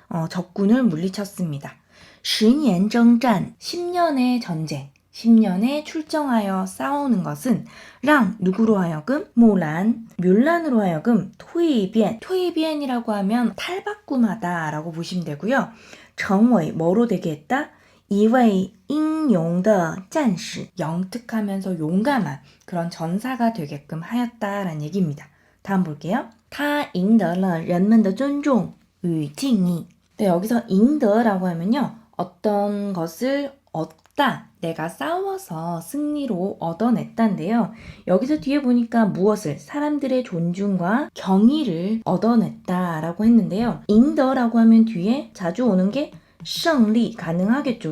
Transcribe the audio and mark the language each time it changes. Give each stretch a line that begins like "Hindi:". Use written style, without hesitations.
Korean: 적군을 물리쳤습니다. 10년征战 10년의 전쟁 10년에 출정하여 싸우는 것은 랑 누구로 하여금 뮬란으로 하여금 토이비엔이라고 하면 탈바꿈하다 라고 보시면 되고요. 정의 뭐로 되게 했다?
Chinese: 一位英勇的战士
Korean: 영특하면서 용감한 그런 전사가 되게끔 하였다라는 얘기입니다. 다음 볼게요.
Chinese: 他赢得了人们的尊重与敬意
Korean: 네, 여기서
Chinese: 赢得라고 하면요.
Korean: 어떤 것을 얻다, 내가 싸워서 승리로 얻어냈다인데요. 여기서 뒤에 보니까 무엇을 사람들의 존중과 경의를 얻어냈다라고 했는데요. 赢得라고 하면 뒤에 자주 오는 게胜利 가능하겠죠.